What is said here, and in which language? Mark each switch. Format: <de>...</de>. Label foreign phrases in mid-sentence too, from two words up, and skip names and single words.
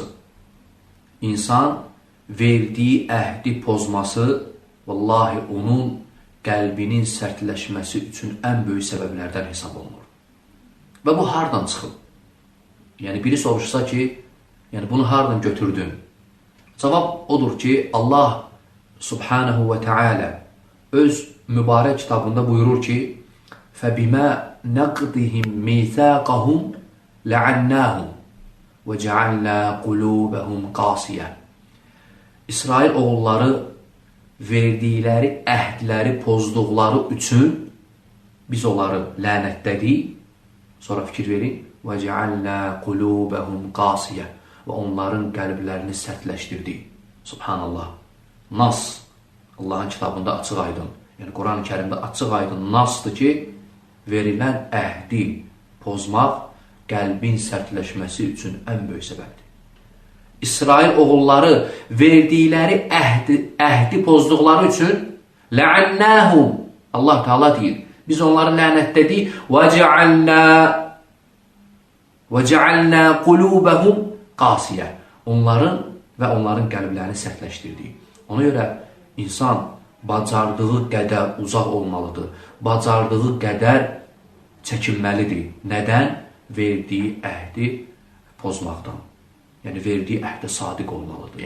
<az>İnsan verdiyi əhdi pozması, vallahi onun qəlbinin sərtləşməsi üçün ən böyük səbəblərdən hesab olunur. Və bu hardan çıxıb? Yəni, biri soruşsa ki, yəni bunu hardan götürdün? Cavab odur ki, Allah</az> <ar>سبحانه وتعالى</ar> <az>öz mübarək kitabında buyurur ki,</az> <ar>فَبِمَا نَقْدِهِمْ مِيثَاقَهُمْ لَعَنَّاهُمْ وَجَعَلْنَا قُلُوبَهُمْ قَاسِيَةً.</ar> <az>İsrail oğulları verdikləri əhdləri pozduqları üçün biz onları lənətlədik. Sonra fikir verin.</az> <ar>وَجَعَلْنَا قُلُوبَهُمْ قَاسِيَةً.</ar> <az>Və onların qəlblərini sərtləşdirdik. Subhanallah. Nas, Allahın kitabında açıq aydın, yəni Quran-ı Kərimdə açıq aydın nasdır ki, verilən əhdi pozmaq qəlbin sərtləşməsi üçün ən böyük səbəbdir. İsrail oğulları verdikləri əhdi pozduqları üçün لَعَنَّاهُمْ. Allah Teala deyir, biz onları lənətlədik.</az> <ar>وَجَعَلْنَا قُلُوبَهُمْ قَاسِيَةً.</ar> <az>Onların qəlblərini sərtləşdirdik. Ona görə insan bacardığı qədər uzaq olmalıdır. Bacardığı qədər çəkinməlidir. Nədən? Verdiyi əhdi pozmaqdan. Yəni, verdiyi əhdə sadiq olmalıdır.</az>